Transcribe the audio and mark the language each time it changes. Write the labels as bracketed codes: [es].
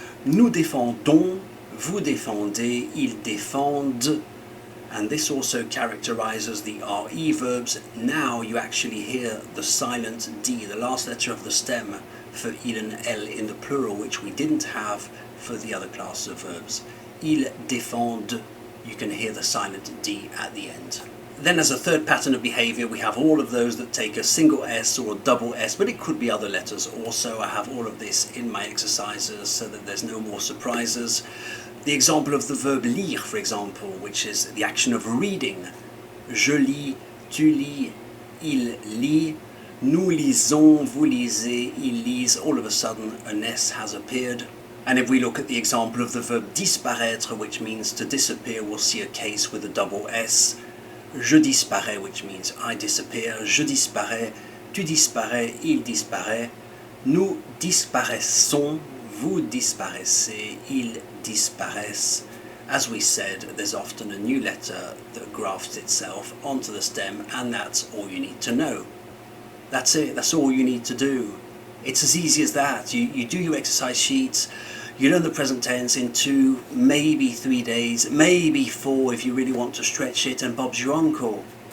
[fr] Nous défendons, vous défendez, ils défendent. [en] And this also characterizes the RE verbs. Now you actually hear the silent D, the last letter of the stem, for il and elle in the plural, which we didn't have for the other class of verbs. [fr] Ils défendent. [en] You can hear the silent D at the end. Then as a third pattern of behavior, we have all of those that take a single S or a double S, but it could be other letters also. I have all of this in my exercises so that there's no more surprises. The example of the verb lire, for example, which is the action of reading. [fr] Je lis, tu lis, il lit, nous lisons, vous lisez, ils lisent. [en] All of a sudden an S has appeared. And if we look at the example of the verb disparaître, which means to disappear, we'll see a case with a double S. [fr] Je disparais, [en] which means I disappear. [fr] Je disparais, tu disparais, il disparaît. Nous disparaissons, vous disparaissez, ils disparaissent. [en] As we said, there's often a new letter that grafts itself onto the stem, and that's all you need to know. That's it, that's all you need to do. It's as easy as that. You do your exercise sheets, you learn the present tense in 2, maybe 3 days, maybe 4 if you really want to stretch it, and Bob's your uncle.